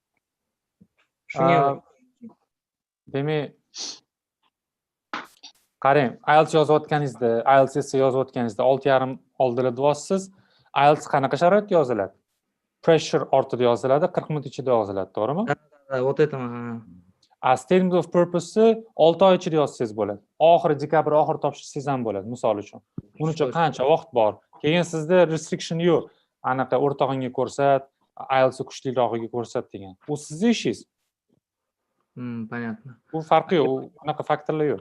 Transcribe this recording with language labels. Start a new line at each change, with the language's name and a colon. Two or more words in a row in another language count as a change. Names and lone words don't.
Uzbek: Demak, qarang, IELTS yozayotganingizda, IELTS esa yozayotganingizda 6,5 oldida deyapsiz. IELTS qanaqa sharoitda yoziladi? Pressure ortida yoziladi, 40 minut ichida yoziladi, to'g'rimi?
Russian: Вот это.
English: Statement of purpose
Uzbek: 6 oy ichida yozsangiz bo'ladi. Oxiri dekabr oxiri topshirsangiz ham bo'ladi, misol uchun. Buning uchun qancha vaqt bor? Keyin sizda restriction yo'q. Anaqa o'rtog'ingga ko'rsat, IELTS kuchlirog'iga ko'rsat degan. Bu sizning ishingiz.
Russian: Понятно.
Uzbek: Bu farqi yo'q, unaqa faktorlar yo'q.